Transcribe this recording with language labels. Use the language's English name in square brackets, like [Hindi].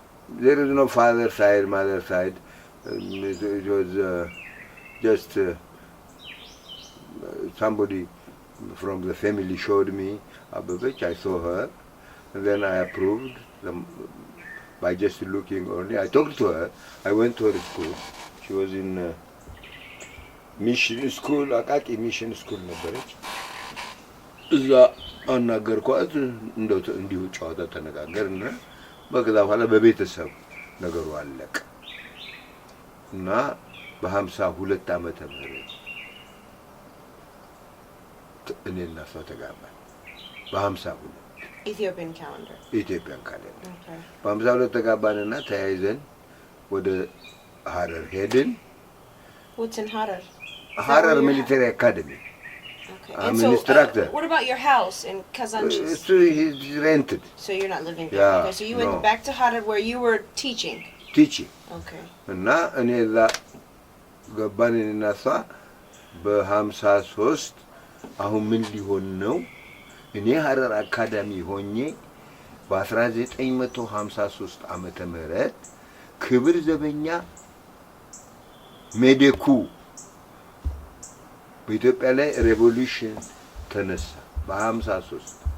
[English] There is no father side, mother side. It was just somebody from the family showed me Ababech. I saw her, and then I approved them by just looking only. I talked to her. I went to her school. She was in mission school, [Amharic] አቃቂ [English] mission school [Amharic] ነበረች። እዛ አናገርኳት። እንዲሁ ጨዋታ ተነጋገርና በከዛ በኋላ በቤተሰብ ነገሩ አለቀ እና በ52 ዓመተ ምህረት እኔና እሷ ተጋባን። በ52 [English] Ethiopian calendar. [Amharic] ኢትዮጵያን ካሌንደር በ52 ተጋባንና ተያይዘን ወደ ሀረር ሄድን። [English] What's in Harar? Harar Military Academy. Okay. I'm And an instructor. What about your house in Kazanchis? So he's rented. So you're not living there. Yeah, Okay. So you went no. back to Harar where you were teaching. Teaching. Okay. [Amharic] እና እኔ እዛ ገባን እኔና እሷ በ53 አሁን ምን ሊሆን ነው? እኔ ሀረር አካዳሚ ሆኜ በ1953 ዓመተ ምህረት ክብር ዘበኛ ሜዴኩ በኢትዮጵያ ላይ ሬቮሉሽን ተነሳ በ53